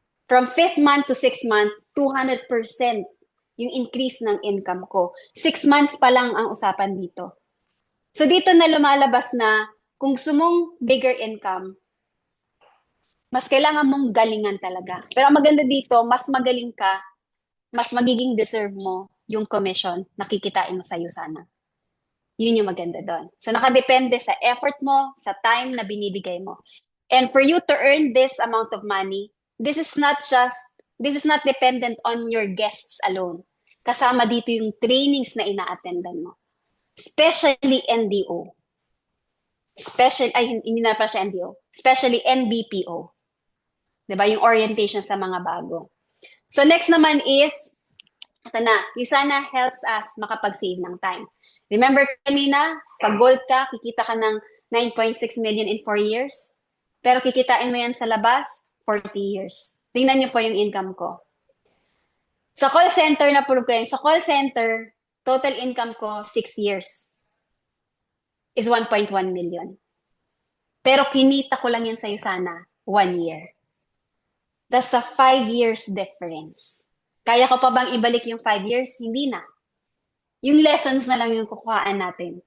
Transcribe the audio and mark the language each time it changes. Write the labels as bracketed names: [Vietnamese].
[Filipino] From 5th month to 6th month, 200% yung increase ng income ko. 6 months pa lang ang usapan dito. So dito na lumalabas na kung gusto mong [English] bigger income, [Filipino] mas kailangan mong galingan talaga. Pero ang maganda dito, mas magaling ka, mas magiging deserve mo yung commission na kikitain mo sa USANA. Yun yung maganda doon. So nakadepende sa effort mo, sa time na binibigay mo. [English] And for you to earn this amount of money, this is not dependent on your guests alone. [Filipino] Kasama dito yung trainings na ina-attendan mo. Especially NDO. Hindi na pa siya NDO. Especially NBPO. Diba? Yung orientation sa mga bago. [English] So next naman is, ito na, USANA helps us makapag-save ng time. [Filipino] Remember kanina, pag gold ka, kikita ka ng 9.6 million in 4 years. Pero kikitain mo yan sa labas, 40 years. Tingnan niyo po yung income ko. Sa call center, na-prove ko yun. Sa call center, total income ko, 6 years is 1.1 million. Pero kinita ko lang yan sa USANA, 1 year. [English] That's a 5 years difference. [Filipino] Kaya ko pa bang ibalik yung 5 years? Hindi na. Yung lessons na lang yung kukuhaan natin.